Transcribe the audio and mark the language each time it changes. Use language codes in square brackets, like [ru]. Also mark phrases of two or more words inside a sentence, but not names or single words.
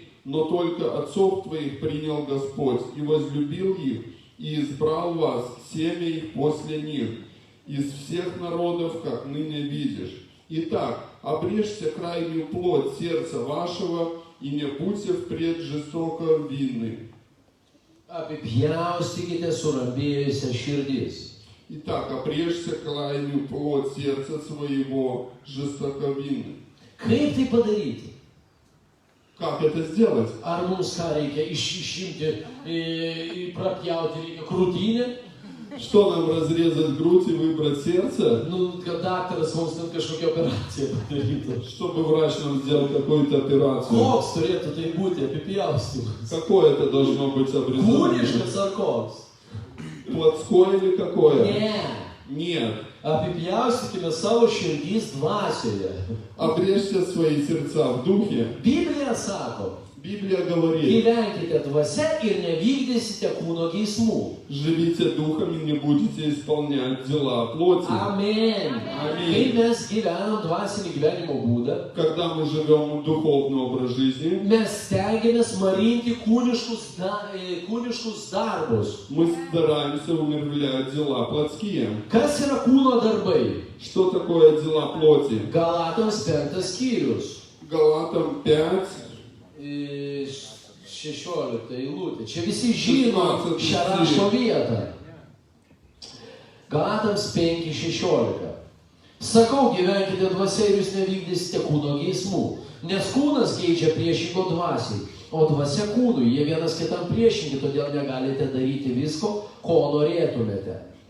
[ru] Но только отцов твоих принял Господь и возлюбил их, и избрал вас, семя их после них, из всех народов, как ныне видишь. Итак, обрежьте крайнюю плоть сердца вашего, и не будьте впредь жестоко винны. [lt] Apipjaustykite surambėjusią širdis. [ru] Итак, обрежьте крайнюю плоть сердца своего, жестоковинны. [lt] Kaip tai padaryti? [ru] Как это сделать? [lt] Ar mums ką reikia išimti, prapjauti reikia krūtinę? [ru] Что нам разрезать грудь и выбрать сердце? [lt] Nu, kad daktaras mums ten kažkokią operaciją padarytų. [ru] Чтобы врач нам сделал какую-то операцию. [lt] Koks turėtų tai būti apipjaustymas? [ru] Какое это должно быть обрезание? [lt] Kūniškas ar koks? [ru] Плотское или какое? [lt] Ne. [ru] Нет. [lt] Apipjaustykime savo širdis dvasioje. [ru] Обрежьте свои сердца в духе. [lt] Biblija sako, [ru] Библия говорит, [lt] gyvenkite dvasia ir nevykdysite kūno geismų. [ru] живите духом и не будете исполнять дела плоти. Amen. [lt] Kai mes gyvenam dvasinį gyvenimo būdą, [ru] Когда мы живем духовный образ жизни, [lt] mes stengiamės marinti kūniškus darbus. [ru] мы стараемся умерщвлять дела плотские. [lt] Kas yra kūno darbai? [ru] Что такое дела плоти? [lt] Galatams 5 skyrius. [ru] Галатам 5, [lt] 16 eilutė. Čia visi žino šią rašto vietą. Galatams 5:16. Sakau, gyvenkite dvasia ir jūs nevykdysite kūno geismų, nes kūnas geidžia priešingo dvasiai, o dvasia kūnui, jie vienas kitam priešingi, todėl negalite daryti visko, ko norėtumėte.